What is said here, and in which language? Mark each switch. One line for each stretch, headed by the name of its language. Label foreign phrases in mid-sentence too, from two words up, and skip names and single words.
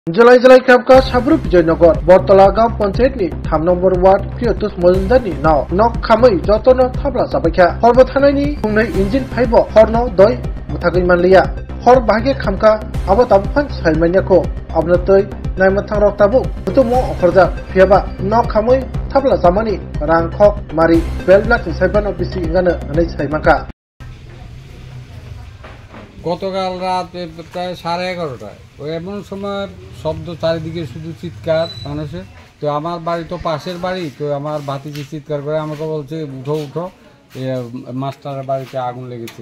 Kok Borok: जुलाई खामका साब्रु विजयनगर बरतला गांव पंचायत नि 3 नम्बर वार्ड प्रियतोष मजुमदार नि नाव नक खामै जतन थाब्ला जाबायखा हरबो थानायनि खुंनै इन्जिन फाइब हरनो दय मुथागै मानलिया हर बाहागे खामका आबो ताबफान साइमानियाखौ आबनतै नायमथां रक्ताबो बुतुमो अखरजा फियाबा नक खामै थाब्ला जामानि रांखक मारि बेलब्लाक साइबान अफिसि इंगानो नै साइमाका
Bangla: গতকাল রাত প্রায় 11:30টায় ওই এমন সময় শব্দ চারিদিকে শুধু চিৎকার মানুষের। তো আমার বাড়ি তো পাশের বাড়ি, তো আমার ভাতিজি চিৎকার করে আমাকে বলছে উঠো উঠো, মাস্টারের বাড়িতে আগুন লেগেছে।